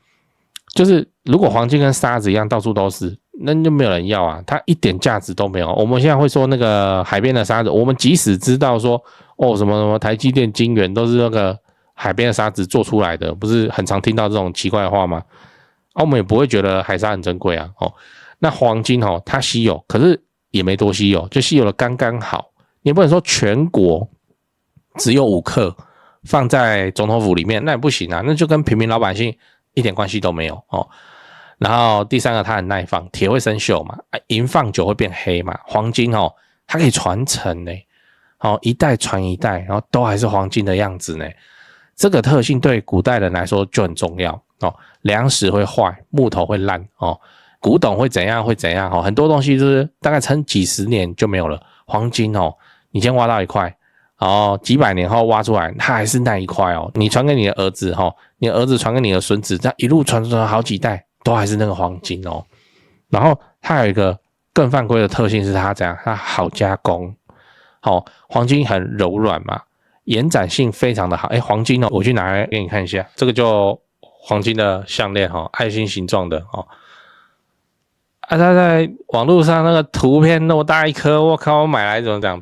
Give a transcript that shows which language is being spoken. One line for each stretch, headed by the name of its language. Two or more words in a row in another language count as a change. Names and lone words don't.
Chinese: 就是如果黃金跟沙子一樣到處都是，那就沒有人要啊，它一點價值都沒有。我們現在會說那個海邊的沙子，我們即使知道說什麼台積電、晶圓都是那個海邊的沙子做出來的，不是很常聽到這種奇怪的話嗎？我們也不會覺得海沙很珍貴啊。那黃金它稀有，可是也沒多稀有，就稀有的剛剛好。你不能說全國只有5克放在總統府裡面，那也不行啊，那就跟平民老百姓一點關係都沒有哦。然後第三個，它很耐放，鐵會生鏽嘛，銀放久會變黑嘛。黃金它可以傳承呢，一代傳一代，然後都還是黃金的樣子呢。這個特性對古代人來說就很重要哦。糧食會壞，木頭會爛哦，古董會怎樣哦，很多東西就是大概撐幾十年就沒有了。黃金你先挖到一塊。然後幾百年後挖出來，它還是那一塊哦。你傳給你的兒子你的兒子傳給你的孫子，這樣一路傳好幾代，都還是那個黃金哦。然後它有一個更犯規的特性是它怎樣？它好加工。黃金很柔軟嘛，延展性非常的好。黃金我去拿來給你看一下，這個就黃金的項鏈愛心形狀的它在網絡上那個圖片那麼大一顆，我靠，我買來怎麼講？